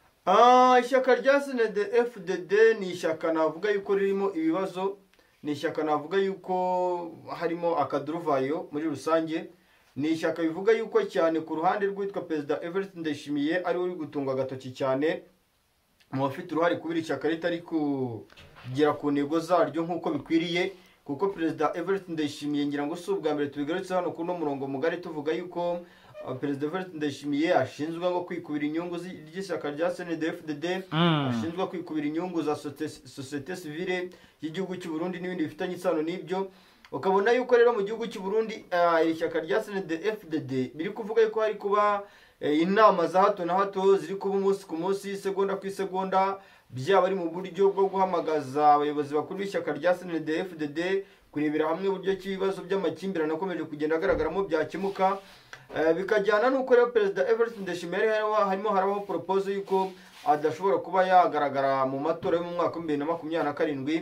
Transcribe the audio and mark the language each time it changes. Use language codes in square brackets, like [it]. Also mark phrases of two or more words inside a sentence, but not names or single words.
[rw] Ishyaka rya senede FDD ni ishyaka navuga yuko ririmo ibibazo, ni ishyaka navuga yuko harimo akaduruvayo muri rusange. Ni ishyaka bivuga yuko cyane ku ruhande rwitwa Perezida Evariste Ndayishimiye ari we uri gutunga agatoki cyane mu bafite uruhare kubira ishyaka ritari kugera ku ntego zaryo nk'uko bikwiriye, kuko Perezida Evariste Ndayishimiye ngira ngo si ubwa mbere tubigarutse hano kuri uno murongo mugari tuvuga yuko Perezida Evariste Ndayishimiye ashinzwe ngo kwikubira inyungu z'ishyaka rya CNDD-FDD, ashinzwe kwikubira inyungu za [fr] societe civile [rw] y'igihugu cy'u Burundi n'ibindi bifitanye isano n'ibyo. Ukabona yuko rero mu gihugu cy'u Burundi ishyaka rya CNDD-FDD biri kuvuga yuko hari kuba inama za hato na hato ziri kuba umunsi ku munsi, segonda ku segonda, byaba ari mu buryo bwo guhamagaza abayobozi bakuru b'ishyaka rya CNDD-FDD kurebera hamwe uburyo cy'ibibazo by'amakimbirane akomeje kugenda agaragaramo byakemuka. Bikajyana n'uko rero Perezida Evariste Ndayishimiye harimo harabaho propose yuko adashobora kuba yagaragara mu matora yo mu mwaka wa 2027.